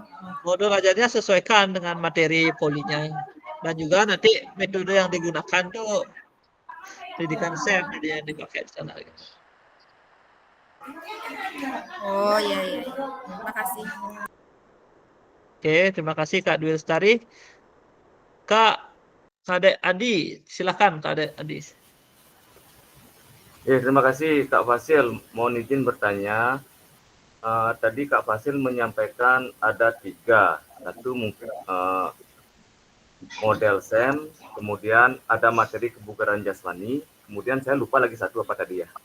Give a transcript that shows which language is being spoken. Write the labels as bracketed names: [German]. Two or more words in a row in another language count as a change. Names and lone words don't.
[Indonesian] Modul ajarnya sesuaikan dengan materi polinya. Dan juga nanti metode yang digunakan tuh pendidikan SEM jadi yang dipakai di sana. Oh iya. Terima kasih. Oke, terima kasih Kak Dwi Lestari. Kak Ade Adi, silakan Kak Ade Adi. Terima kasih Kak Fasil. Mohon izin bertanya. Tadi Kak Fasil menyampaikan ada 3. Satu mungkin model SEM, kemudian ada materi kebugaran jasmani, kemudian saya lupa lagi satu apa tadi ya?